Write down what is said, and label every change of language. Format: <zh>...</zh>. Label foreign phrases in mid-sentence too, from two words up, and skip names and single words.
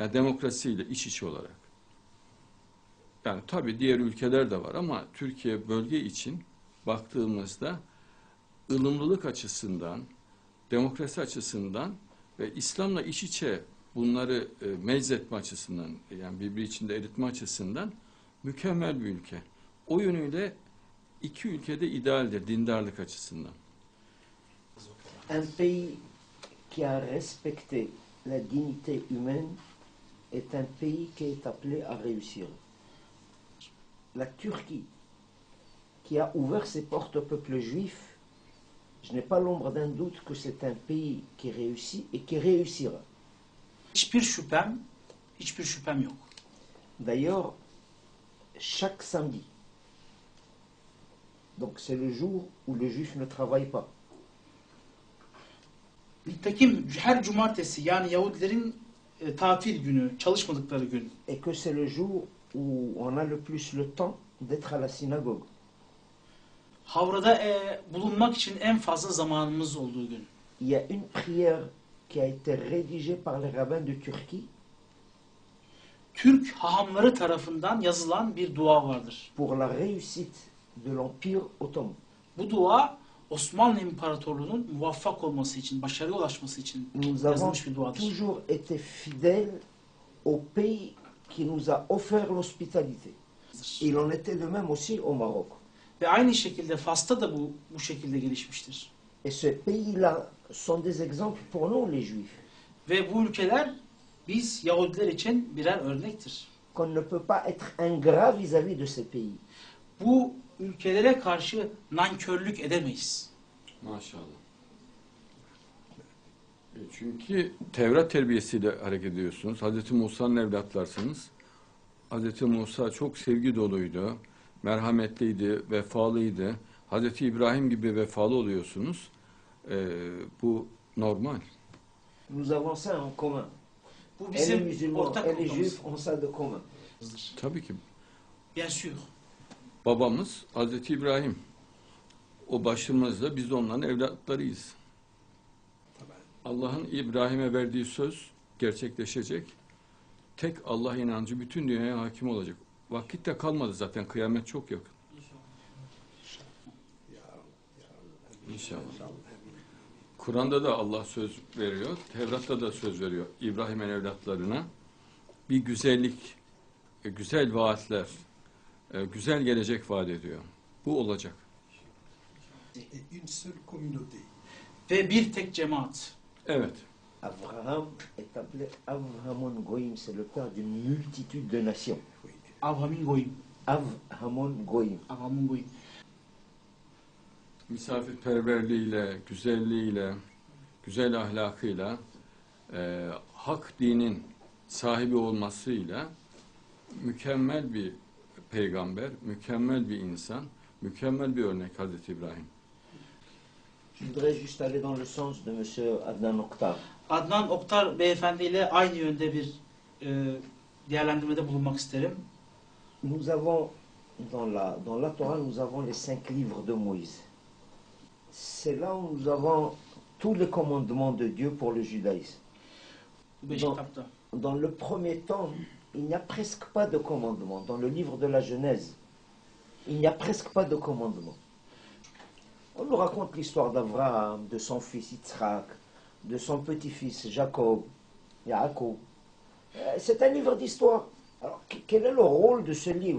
<tr>Yani demokrasiyle iç içe olarak. Yani tabii diğer ülkeler de var ama Türkiye bölge için baktığımızda ılımlılık açısından, demokrasi açısından ve İslam'la iç içe bunları meczetme açısından, yani birbiri içinde eritme açısından mükemmel bir ülke. O yönüyle iki ülkede idealdir dindarlık açısından.</tr> <fr>Un pays qui a respecté la dignité humaine est un pays qui est appelé à réussir. La Turquie, qui a ouvert ses portes au peuple juif, je n'ai pas l'ombre d'un doute que c'est un pays qui réussit et qui réussira.</fr> <tr>Hiçbir şüphem yok.</tr> <fr>D'ailleurs, chaque samedi, donc c'est le jour où le juif ne travaille pas.</fr> <tr>Nitekim her cumartesi yani Yahudilerin tatil günü, çalışmadıkları gün.</tr> <fr>Et que c'est le jour où on a le plus le temps d'être à la synagogue.</fr> <tr>Havrada bulunmak için en fazla zamanımız olduğu gün.</tr> <fr>Il y a une prière qui a été rédigée par les rabbins de Turquie</fr> <tr>Türk hahamları tarafından yazılan bir dua vardır.</tr> <fr>pour la réussite de l'Empire ottoman.</fr> <tr>Bu dua Osmanlı İmparatorluğu'nun muvaffak olması için, başarıya ulaşması için</tr> <fr>Nous avons</fr> <tr>yazılmış bir duadır.</tr> <fr>toujours été fidèles au pays qui nous a offert l'hospitalité. Il en était de même aussi au Maroc.</fr> <tr>Ve aynı şekilde Fas'ta da bu şekilde gelişmiştir.</tr> <fr>Et ce pays-là sont des exemples pour nous, les Juifs,</fr> <tr>Ve bu ülkeler biz Yahudiler için birer örnektir.</tr> <fr>qu'on ne peut pas être ingrat vis-à-vis de ces pays.</fr> <tr>Bu ülkelere karşı nankörlük edemeyiz. Maşallah. Çünkü Tevrat terbiyesiyle hareket ediyorsunuz. Hazreti Musa'nın evlatlarsınız. Hazreti Musa çok sevgi doluydu, merhametliydi, vefalıydı. Hazreti İbrahim gibi vefalı oluyorsunuz. Bu normal.</tr> <fr>Nous avons ça en commun.</fr> <tr>Bu</tr> <fr>Et les</fr> <tr>bizim</tr> <fr>musulmans</fr> <tr>ortak</tr> <fr>et les</fr> <tr>noktamız.</tr> <fr>juifs ont ça de commun.</fr> <tr>Tabii ki</tr> <fr>Bien sûr.</fr> <tr>babamız Hazreti İbrahim. O başımızda biz de onların evlatlarıyız. Allah'ın İbrahim'e verdiği söz gerçekleşecek. Tek Allah inancı bütün dünyaya hakim olacak. Vakit de kalmadı zaten. Kıyamet çok yakın. İnşallah. Kur'an'da da Allah söz veriyor. Tevrat'ta da söz veriyor. İbrahim'in evlatlarına bir güzellik, güzel vaatler, güzel gelecek vaat ediyor. Bu olacak.</tr> <fr>Et une seule communauté.</fr> <tr>Ve bir tek cemaat. Evet.</tr> <fr>Abraham est appelé</fr> <he>אב המון גוים,</he> <fr>c'est le père d'une multitude de nations.</fr> <he>אברמין גוים. אב המון גוים. אברמין גוים.</he> <tr>Misafirperverliğiyle, güzelliğiyle, güzel ahlakıyla, hak dinin sahibi olmasıyla mükemmel bir peygamber, mükemmel bir insan, mükemmel bir örnek Hazreti İbrahim.</tr> <fr>Je voudrais juste aller dans le sens de M. Adnan Oktar.</fr> <tr>Adnan Oktar beyefendi ile aynı yönde bir değerlendirmede bulunmak isterim.</tr> <fr>Nous avons, dans la Torah, nous avons les 5 livres de Moïse. C'est là où nous avons tous les commandements de Dieu pour le judaïsme.</fr> <tr>Bu beş</tr> <fr>Don-</fr> <tr>kitapta.</tr> <fr>Dans le premier temps, il n'y a presque pas de commandements. Dans le livre de la Genèse, il n'y a presque pas de commandements. On nous raconte l'histoire d'Abraham, de son fils Yitzhak, de son petit-fils Jacob, Yaakov. C'est un livre d'histoire. Alors, quel est le rôle de ce livre?</fr>